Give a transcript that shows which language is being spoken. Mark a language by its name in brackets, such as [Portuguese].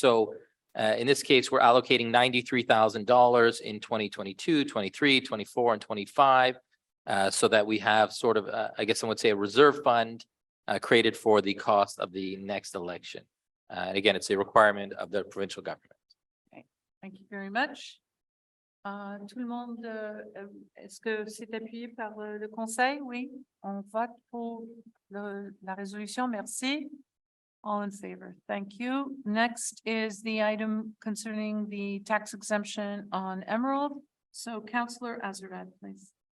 [English] So in this case, we're allocating $93,000 in 2022, 23, 24, and 25. So that we have sort of, I guess I would say, a reserve fund created for the cost of the next election. And again, it's a requirement of the provincial government. Okay, thank you very much. [French] Tout le monde, est-ce que c'est appuyé par le conseil? Oui, on vote pour la résolution. [English] Merci. All in favor. Thank you. Next is the item concerning the tax exemption on Emerald. So Councillor Azarad, please.